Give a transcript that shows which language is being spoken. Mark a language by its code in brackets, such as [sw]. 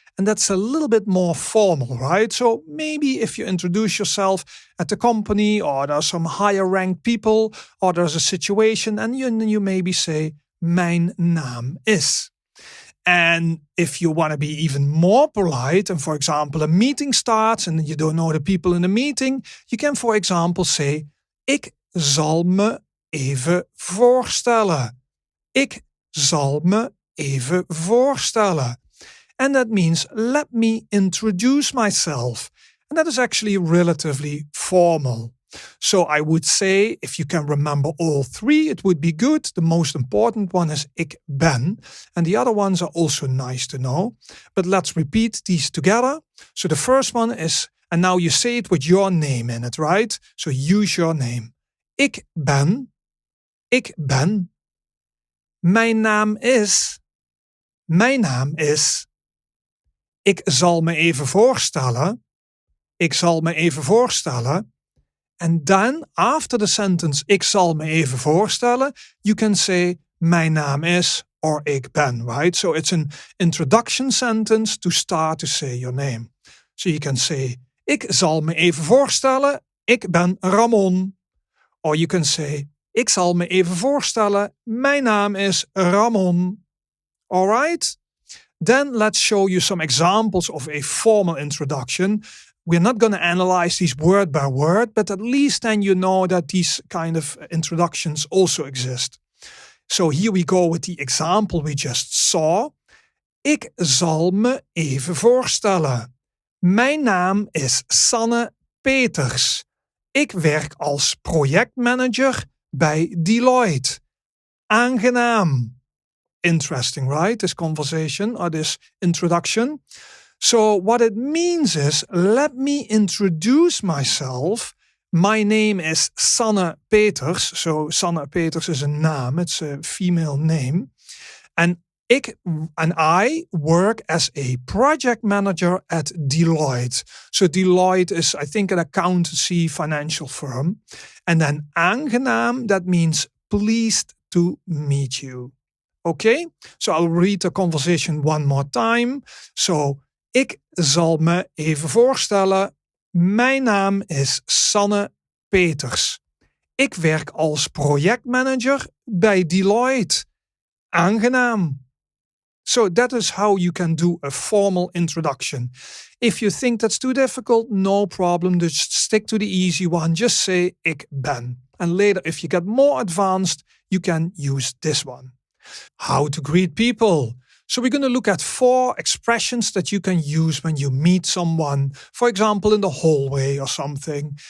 [en] And that's a little bit more formal, right? So maybe if you introduce yourself at the company, or there's some higher ranked people, or there's a situation, and you maybe say [nl] mijn naam is. [en] And if you want to be even more polite, and for example, a meeting starts and you don't know the people in the meeting, you can, for example, say, [nl] ik zal me even voorstellen. Ik zal me even voorstellen. [en] And that means, let me introduce myself. And that is actually relatively formal. So I would say, if you can remember all three, it would be good. The most important one is ik ben. And the other ones are also nice to know. But let's repeat these together. So the first one is, and now you say it with your name in it, right? So use your name. [nl] Ik ben. Ik ben. Mijn naam is. Mijn naam is. Ik zal me even voorstellen. Ik zal me even voorstellen. [en] And then, after the sentence, [nl] ik zal me even voorstellen, [en] you can say, [nl] mijn naam is, [en] or ik ben, right? So it's an introduction sentence to start to say your name. So you can say, [nl] ik zal me even voorstellen, ik ben Ramon. [en] Or you can say, [nl] ik zal me even voorstellen, mijn naam is Ramon. [en] Alright? Then let's show you some examples of a formal introduction. We're not going to analyze these word by word, but at least then you know that these kind of introductions also exist. So here we go with the example we just saw. [nl] Ik zal me even voorstellen. Mijn naam is Sanne Peters. Ik werk als projectmanager bij Deloitte. [en] Aangenaam. Interesting, right? This conversation or this introduction. So what it means is, let me introduce myself. My name is Sanne Peters. So Sanne Peters is a naam. It's a female name. And I work as a project manager at Deloitte. So Deloitte is, I think, an accountancy financial firm. And then aangenaam, that means pleased to meet you. Okay? So I'll read the conversation one more time. [nl] So, ik zal me even voorstellen. Mijn naam is Sanne Peters. Ik werk als projectmanager bij Deloitte. Aangenaam. [en] So that is how you can do a formal introduction. If you think that's too difficult, no problem. Just stick to the easy one. Just say ik ben. And later, if you get more advanced, you can use this one. How to greet people. So we're going to look at 4 expressions that you can use when you meet someone, for example, in the hallway or something.